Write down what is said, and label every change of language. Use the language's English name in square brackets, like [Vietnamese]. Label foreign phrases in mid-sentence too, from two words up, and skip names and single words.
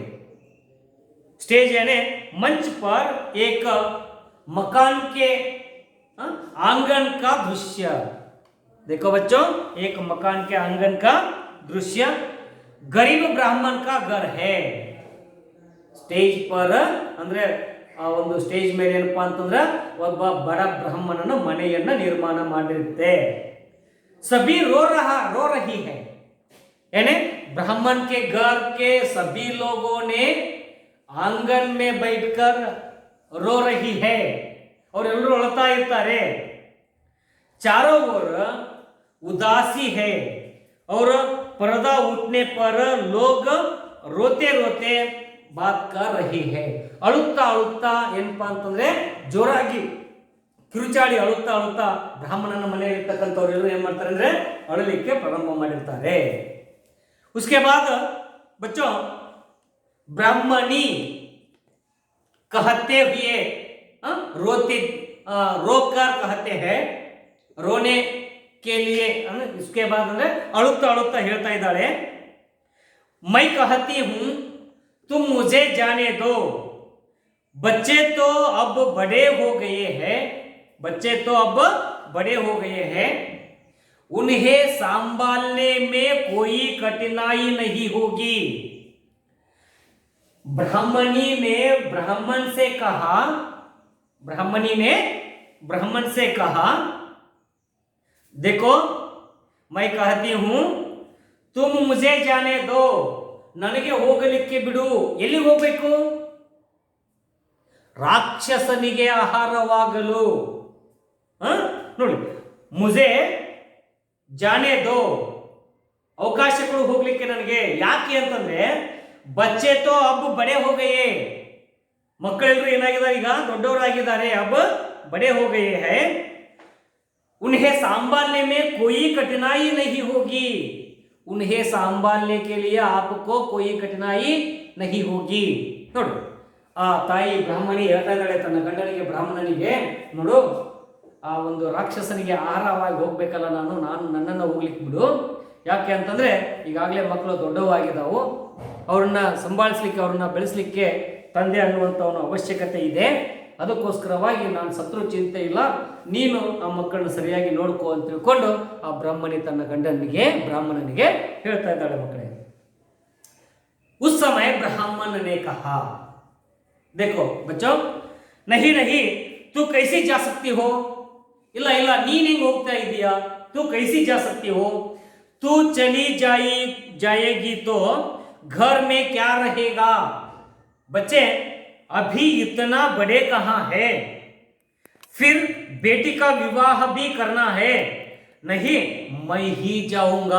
[Hindi] स्टेज यानी मंच पर एक मकान के आंगन का दृश्य। देखो बच्चों, एक मकान के आंगन का दृश्य। गरीब ब्राह्मण का घर है। स्टेज पर [Kannada] ಅಂದ್ರೆ ಒಂದು ಸ್ಟೇಜ್ ಮೇಲೆ ಏನಪ್ಪಾ ಅಂತಂದ್ರೆ ಒಬ್ಬ ಬಡ ಬ್ರಾಹ್ಮಣನ ಮನೆಯನ್ನ ನಿರ್ಮಾಣ ಮಾಡಿರುತ್ತೆ. [Hindi] सभी रो रही है, यानी ब्राह्मण के घर के सभी लोगों ने आंगन में बैठकर रो रही है, और [Kannada] ಎಲ್ಲರೂ ಅಳ್ತಾ ಇರ್ತಾರೆ. [Hindi] चारों ओर उदासी है, और पर्दा उठने पर लोग रोते रोते बात कर रही है. [Kannada] ಅಳುತ್ತಾ ಏನಪ್ಪಾ ಅಂತಂದ್ರೆ ಜೋರಾಗಿ ಕಿರುಚಾಡಿ ಅಳುತ್ತಾ ಬ್ರಾಹ್ಮಣನ ಮನೆಯಲ್ಲಿ ಇರ್ತಕ್ಕಂಥವ್ರು ಎಲ್ಲರೂ ಏನ್ ಮಾಡ್ತಾರೆ ಅಂದ್ರೆ ಅಳಲಿಕ್ಕೆ ಪ್ರಾರಂಭ ಮಾಡಿರ್ತಾರೆ. [Hindi] उसके बाद बच्चों, ब्राह्मणी कहते हुए रोकर कहते हैं, रोने के लिए. उसके बाद [Kannada] ಅಂದ್ರೆ ಅಳುತ್ತಾ ಹೇಳ್ತಾ ಇದ್ದಾಳೆ, [Hindi] मैं कहती हूं तुम मुझे जाने दो, बच्चे तो अब बड़े हो गए हैं, उन्हें संभालने में कोई कठिनाई नहीं होगी. ब्राह्मणी ने ब्राह्मण से कहा, देखो मैं कहती हूं तुम मुझे जाने दो, [Kannada] ನನಗೆ ಹೋಗಲಿಕ್ಕೆ ಬಿಡು. ಎಲ್ಲಿ ಹೋಗಬೇಕು? ರಾಕ್ಷಸನಿಗೆ ಆಹಾರವಾಗಲು. ನೋಡಿ, [Hindi] मुझे जाने दो, [Kannada] ಅವಕಾಶ ಕೊಡು ಹೋಗ್ಲಿಕ್ಕೆ ನನಗೆ. ಯಾಕೆ ಅಂತಂದ್ರೆ [Hindi] बच्चे तो अब बड़े हो गए, [Kannada] ಮಕ್ಕಳೆಲ್ಲರೂ ಏನಾಗಿದ್ದಾರೆ ಈಗ ದೊಡ್ಡವರಾಗಿದ್ದಾರೆ. [Hindi] अब बड़े हो गए हैं, उन्हें संभालने में कोई कठिनाई नहीं होगी. उन्हें संभालने के लिए आपको कोई कठिनाई नहीं होगी. [Kannada] ನೋಡು, ಆ ತಾಯಿ ಬ್ರಾಹ್ಮಣಿ ಹೇಳ್ತಾ ಇದ್ದಾಳೆ ತನ್ನ ಗಂಡನಿಗೆ, ಬ್ರಾಹ್ಮಣನಿಗೆ, ನೋಡು, ಆ ಒಂದು ರಾಕ್ಷಸನಿಗೆ ಆಹಾರವಾಗಿ ಹೋಗ್ಬೇಕಲ್ಲ, ನನ್ನನ್ನು ಹೋಗ್ಲಿಕ್ಕೆ ಬಿಡು. ಯಾಕೆ ಅಂತಂದ್ರೆ ಈಗಾಗಲೇ ಮಕ್ಕಳು ದೊಡ್ಡವಾಗಿದ್ದಾವು, ಅವ್ರನ್ನ ಸಂಭಾಳಿಸ್ಲಿಕ್ಕೆ, ಅವ್ರನ್ನ ಬೆಳೆಸಲಿಕ್ಕೆ ತಂದೆ ಅನ್ನುವಂಥವನ ಅವಶ್ಯಕತೆ ಇದೆ. ಅದಕ್ಕೋಸ್ಕರವಾಗಿ ನಾನು ಸತ್ರು ಚಿಂತೆ ಇಲ್ಲ, ನೀನು ಆ ಮಕ್ಕಳನ್ನ ಸರಿಯಾಗಿ ನೋಡ್ಕೋ ಅಂತ ತಿಳ್ಕೊಂಡು ಆ ಬ್ರಾಹ್ಮಣಿ ತನ್ನ ಬ್ರಾಹ್ಮಣನಿಗೆ ಹೇಳ್ತಾ ಇದ್ದಾಳೆ ಮಕ್ಕಳೇ. [Hindi] उस समय ब्राह्मण ने कहा, देखो बच्चों, नहीं नहीं तू कैसे जा सकती हो, [Kannada] ಇಲ್ಲ ಇಲ್ಲ ನೀನ್ ಹೆಂಗ್ ಹೋಗ್ತಾ ಇದೀಯಾ, [Hindi] तू कैसे जा सकती हो, तू चली जाएगी तो घर में क्या रहेगा, बच्चे अभी इतना बड़े कहाँ है, फिर बेटी का विवाह भी करना है, नहीं मैं ही जाऊंगा.